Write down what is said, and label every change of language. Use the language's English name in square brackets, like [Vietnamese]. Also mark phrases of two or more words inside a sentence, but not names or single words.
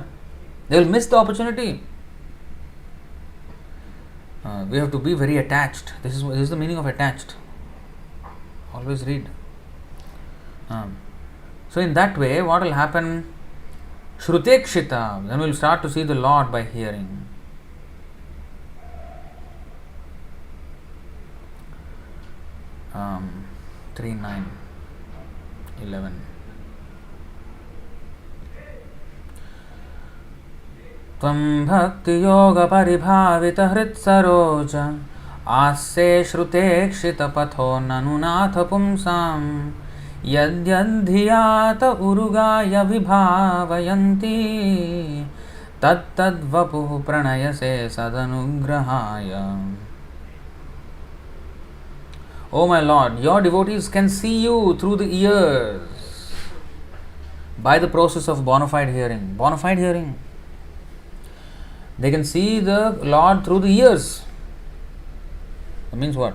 [English] They will miss the opportunity. We have to be very attached. This is the meaning of attached. Always read. So in that way, what will happen? Shrutekshita. Then we will start to see the Lord by hearing. Um, 3:9:11. [Sanskrit] त्वं भक्ति योग परिभावित हृत्सरोज आस्से श्रुतेक्षित पथो ननुनाथ पुंसां यद्यद्ध्यात उरुगाय विभावयन्ति तत्त्वपुः प्रणायसे सदनुग्रहाय. [English] O my Lord, your devotees can see you through the ears by the process of bona fide hearing. Bona fide hearing. They can see the Lord through the ears. That means what?